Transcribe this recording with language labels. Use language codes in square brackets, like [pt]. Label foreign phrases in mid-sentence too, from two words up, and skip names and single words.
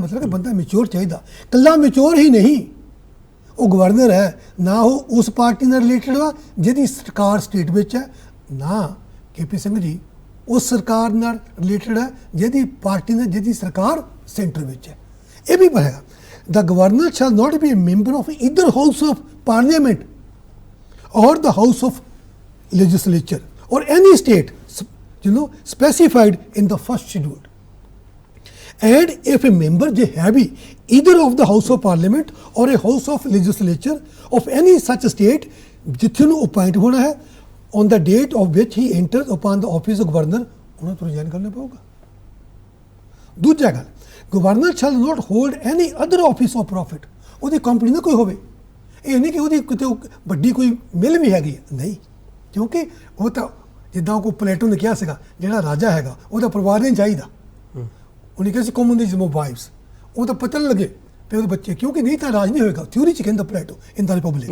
[pa] ਮਤਲਬ ਕਿ ਬੰਦਾ ਮੈਚੋਰ ਚਾਹੀਦਾ, ਇਕੱਲਾ ਮੈਚੋਰ ਹੀ ਨਹੀਂ, ਉਹ ਗਵਰਨਰ ਹੈ ਨਾ, ਉਹ ਉਸ ਪਾਰਟੀ ਨਾਲ ਰਿਲੇਟਡ ਵਾ ਜਿਹਦੀ ਸਰਕਾਰ ਸਟੇਟ ਵਿੱਚ ਹੈ, ਨਾ KP ਸਿੰਘ ਜੀ ਉਸ ਸਰਕਾਰ ਨਾਲ ਰਿਲੇਟਡ ਹੈ ਜਿਹਦੀ ਪਾਰਟੀ ਨਾਲ, ਜਿਹਦੀ ਸਰਕਾਰ ਸੈਂਟਰ ਵਿੱਚ ਹੈ। [hi] ये भी पढ़ेगा [en] the governor shall not be a member of either house of parliament or the house of legislature or any state specified in the first schedule. And if a member they have either of the House of Parliament or a House of Legislature of any such state [pa] ਜਿੱਥੇ ਨੂੰ [en] appoint [pa] ਹੋਣਾ ਹੈ [en] on the date of which he enters upon the office of governor [pa] ਉਹਨਾਂ ਤੋਂ [en] resign [pa] ਕਰਨਾ ਪਊਗਾ। ਦੂਜਾ ਗੱਲ ਗਵਰਨਰ [en] shall not hold any other office of profit [pa] ਉਹਦੀ ਕੰਪਨੀ ਨਾ ਕੋਈ ਹੋਵੇ ਇਹ ਨਹੀਂ ਕਿ ਉਹਦੀ ਕਿਤੇ ਵੱਡੀ ਕੋਈ ਮਿਲ ਵੀ ਹੈਗੀ ਨਹੀਂ ਕਿਉਂਕਿ ਉਹ ਤਾਂ ਜਿੱਦਾਂ ਕੋ ਪਲੇਟੋ ਨੇ ਕਿਹਾ ਸੀਗਾ ਜਿਹੜਾ ਰਾਜਾ ਹੈਗਾ ਉਹਦਾ ਪਰਿਵਾਰ ਨਹੀਂ ਚਾਹੀਦਾ ਉਹਨੇ ਕਿਹਾ ਸੀ [en] communism of wives [pa] ਉਹ ਤਾਂ ਪਤਾ ਨਹੀਂ ਲੱਗੇ ਤੇ ਉਹਦੇ ਬੱਚੇ ਕਿਉਂਕਿ ਨਹੀਂ ਤਾਂ ਰਾਜ ਨਹੀਂ ਹੋਏਗਾ ਥਿਊਰੀ ਚ ਕਹਿੰਦਾ ਪਲੇਟੋ [en] in the Republic